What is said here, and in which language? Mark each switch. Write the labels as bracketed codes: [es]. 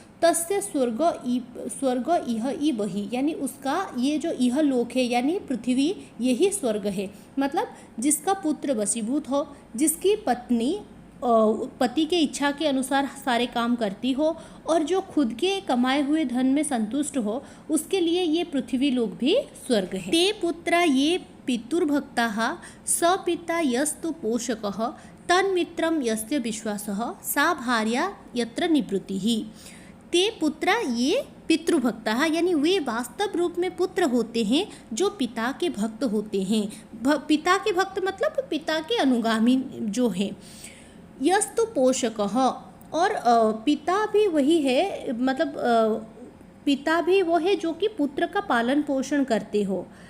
[sa] तस्य स्वर्ग इह ई बही [hi] यानी उसका ये जो इह लोक है यानी पृथ्वी, यही स्वर्ग है। मतलब जिसका पुत्र वशीभूत हो, जिसकी पत्नी पति के इच्छा के अनुसार सारे काम करती हो और जो खुद के कमाए हुए धन में संतुष्ट हो, उसके लिए ये पृथ्वी लोक भी स्वर्ग है। [sa] ते पुत्रा ये पितुर्भक्ताः स पिता यस्तु पोषकः तन्मित्रं यस्य विश्वासः सा भार्या यत्र निवृत्तिः। ते पुत्रा ये पितृभक्ता [hi] यानी वे वास्तव रूप में पुत्र होते हैं जो पिता के भक्त होते हैं। पिता के भक्त मतलब पिता के अनुगामी जो हैं। [sa] यस्तु पोषकः, [hi] और पिता भी वही है, मतलब पिता भी वो है जो कि पुत्र का पालन पोषण करते हो।